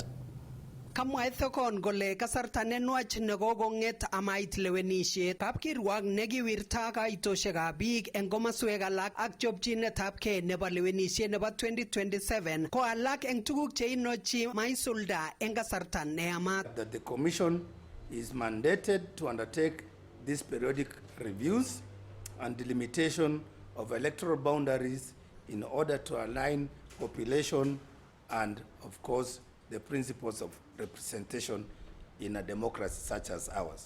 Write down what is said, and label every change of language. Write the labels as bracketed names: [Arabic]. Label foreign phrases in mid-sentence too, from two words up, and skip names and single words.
[Kalenjin] Kamwa Ethekon kole kasarta nenwach nekokong'et amait lewenisiet. Kapkirwok nekiwirta kaitoshekab biik eng komaswek alak ak chopchinetabkei nebo lewenisiet nebo 2027 ko alak eng tuguk cheinochi maisulda eng kasarta neyamat. [English] That the commission is mandated to undertake these periodic reviews and delimitation of electoral boundaries in order to align population and, of course, the principles of representation in a democracy such as ours.